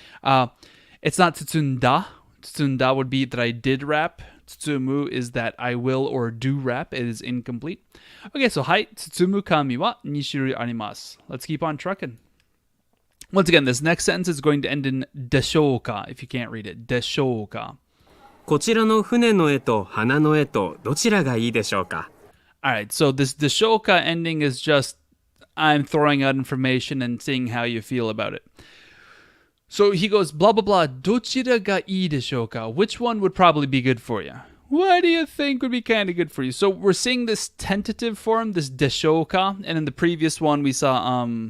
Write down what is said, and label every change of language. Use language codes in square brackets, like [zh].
[en] It's not tsutsunda. Tsutsunda would be that I did wrap. Tsutsumu is that I will or do wrap. It is incomplete. Okay, so [ja] hai, tsutsumu kami wa 2種類あります. [en] Let's keep on trucking. Once again, this next sentence is going to end in deshouka, if you can't read it. Deshouka. [ja] こちらの船の絵と花の絵とどちらがいいでしょうか? [en] Alright, so this deshouka ending is just I'm throwing out information and seeing how you feel about it. So he goes, blah, blah, blah, [ja] どちらがいいでしょうか? [en] Which one would probably be good for you? What do you think would be kind of good for you? So we're seeing this tentative form, this deshouka, and in the previous one we saw